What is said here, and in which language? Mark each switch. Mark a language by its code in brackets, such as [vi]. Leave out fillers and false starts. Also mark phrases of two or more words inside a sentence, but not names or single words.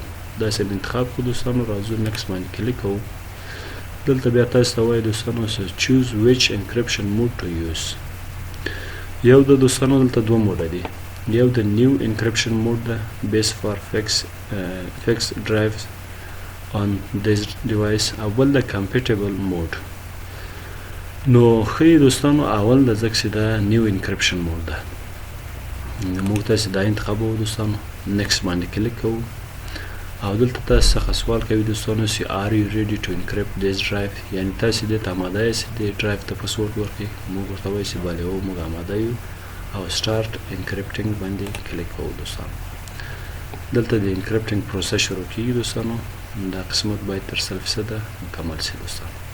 [ps] داسې انتخاب کړو دوستانو، راځو نیکسټ باندې کلیک کوو. دلته بیا تاسو ته وایي دوستانو [en] choose which encryption mode to use. [ps] یو د دوستانو دلته دوه موډه دي، یو د [en] new encryption mode the best for fixed drives on this device [ps] او بل د [en] compatible mode. [ps] نو ښه دوستانو اول د ځکه چې دا [en] new encryption mode [ps] ده موږ تاسې دا انتخابوو دوستانو. نیکسټ باندې کلیک کوو او دلته تاسو څخه سوال کوي دوستانو چې [en] are you ready to encrypt this drive، [ps] یعنی تاسې دې ته اماده یاست دې ډرایو ته پاسورډ ورکړئ. موږ ورته وایو چې بلې هو موږ اماده یو او [en] start encrypting [ps] باندې کلیک کوو دوستانو. دلته د انکریپټینګ پروسس شروع کیږي دوستانو. دا قسمت باید تر 100% مکمل شي دوستانو.